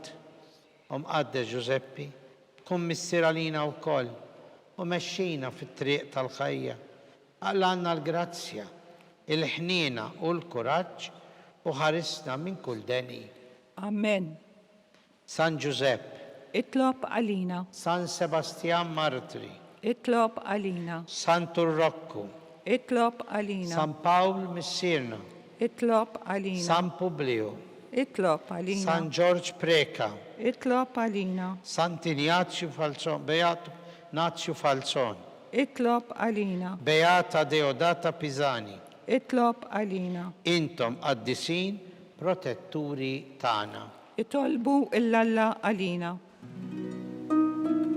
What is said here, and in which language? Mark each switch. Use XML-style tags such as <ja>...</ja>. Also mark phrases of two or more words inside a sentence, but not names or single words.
<mt>Qadde Giuseppi, kun missier għalina wkoll u mexxina fit-triq tal-ħajja. Għallanna l-grazzja, il-ħniena u l-kuraġġ u ħarisna minn kull deni. Amen. San Giuseppe, itlob għalina. San Sebastian Martri, itlob għalina. San Turrocco, itlob għalina. San Paul Missirna, itlob għalina. San Publio, itlob għalina. San George Preca, itlob għalina. Sant'Ignazio Falzon, Beato Nazio Falzon, itlob għalina. Beata Deodata Pisani, itlob għalina. intom qaddisin protetturi tagħna. itolbu lil Alla għalina.</mt>